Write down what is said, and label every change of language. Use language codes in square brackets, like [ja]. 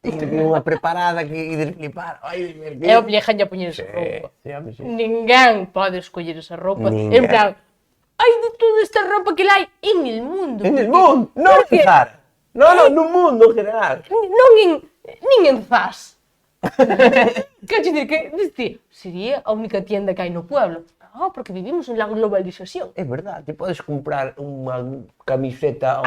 [gl] Tiene unha preparada que ides flipar. Ai, E obligan a poñer esa roupa. Sí, home, sí. Ninguén pode escoller esa roupa. Ninguén. En plan, hai de toda esta roupa que hai [es] en el mundo. En el mundo, [gl] non en Zara. No, no mundo en general. Non nin en Zas. Quero dicir que sería a única tienda que hai no pueblo. [es] No, porque vivimos en la globalización. [gl] É verdade, te podes comprar unha camiseta ao